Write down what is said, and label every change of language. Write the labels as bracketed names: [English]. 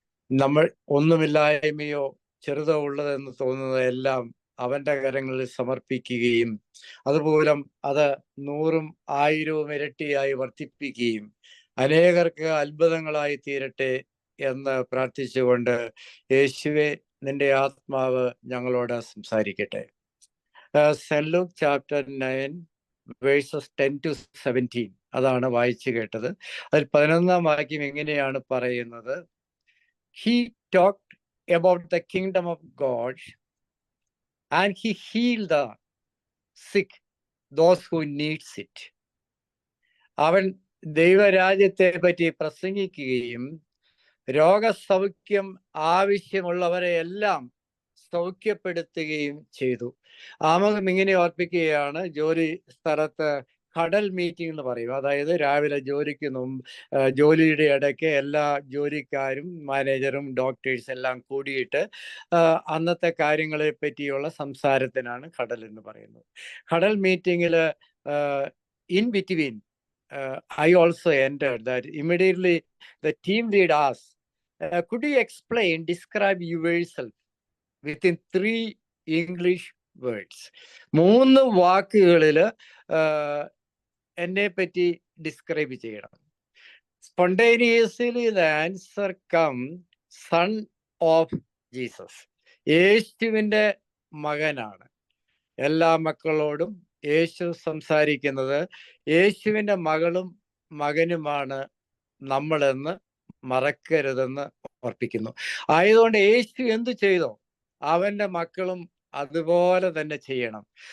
[Malayalam] നമ്മൾ ഒന്നുമില്ലായ്മയോ ചെറുതോ ഉള്ളതെന്ന് തോന്നുന്നതെല്ലാം അവന്റെ കരങ്ങളിൽ സമർപ്പിക്കുകയും അതുപോലെ അത് 100ഉം 1000ഉം ഇരട്ടിയായി വർദ്ധിപ്പിക്കുകയും അനേകർക്ക് അത്ഭുതങ്ങളായി തീരട്ടെ എന്ന് പ്രാർത്ഥിച്ചുകൊണ്ട് യേശുവെ നിന്റെ ആത്മാവ് ഞങ്ങളോട് സംസാരിക്കട്ടെ. Saint Luke chapter 9 versus 10 to 17 അതാണ് വായിച്ചു കേട്ടത്. അതിൽ 11-ാം വാക്യം എങ്ങനെയാണ് പറയുന്നത്? [English] He talked about the kingdom of God and he healed the sick, those who needs it. [Malayalam] അവൻ ദൈവരാജ്യത്തെ പറ്റി പ്രസംഗിക്കുകയും രോഗസൗഖ്യം ആവശ്യമുള്ളവരെ എല്ലാം സൗഖ്യപ്പെടുത്തുകയും ചെയ്തു. ആമുഖം ഇങ്ങനെ ഓർപ്പിക്കുകയാണ്, ജോലി സ്ഥലത്ത് കടൽ മീറ്റിംഗ് എന്ന് പറയും. അതായത് രാവിലെ ജോലിയുടെ ഇടയ്ക്ക് എല്ലാ ജോലിക്കാരും മാനേജറും ഡോക്ടേഴ്സ് എല്ലാം കൂടിയിട്ട് അന്നത്തെ കാര്യങ്ങളെ പറ്റിയുള്ള സംസാരത്തിനാണ് കടൽ എന്ന് പറയുന്നത്. കടൽ മീറ്റിങ്ങിൽ [English] in between I also entered that. Immediately the team lead asked, could you describe yourself within 3 English words? [Malayalam] 3 വാക്കുകളിൽ എന്നെ പറ്റി ഡിസ്ക്രൈബ് ചെയ്യണം. [English] Spontaneously the answer come, son of Jesus. [Malayalam] യേശുവിൻ്റെ മകനാണ്. എല്ലാ മക്കളോടും യേശു സംസാരിക്കുന്നത് യേശുവിൻ്റെ മകളും മകനുമാണ് നമ്മളെന്ന് മറക്കരുതെന്ന് ഓർപ്പിക്കുന്നു. ആയതുകൊണ്ട് യേശു എന്തു ചെയ്തോ അവൻ്റെ മക്കളും അതുപോലെ തന്നെ ചെയ്യണം.